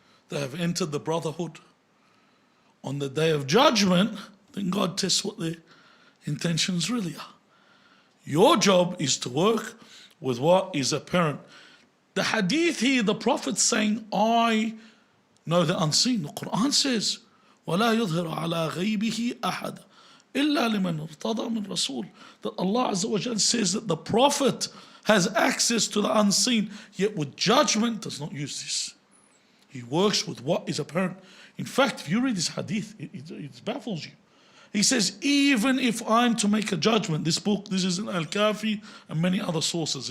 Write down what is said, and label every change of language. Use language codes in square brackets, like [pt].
[en] They have entered the brotherhood. On the day of judgment, then God tests what their intentions really are. Your job is to work with what is apparent. The hadith here, the Prophet saying, I know the unseen. The Quran says, [ar] وَلَا يُظْهِرُ عَلَىٰ غَيْبِهِ أَحَدًا إِلَّا لِمَنْ ارْتَضَى مِنْ رَسُولٍ. [en] That Allah Azza wa Jal says that the Prophet has access to the unseen, yet with judgment does not use this. He works with what is apparent. In fact, if you read this hadith, it baffles you. He says, even if I'm to make a judgment, this book, this is in Al-Kafi and many other sources.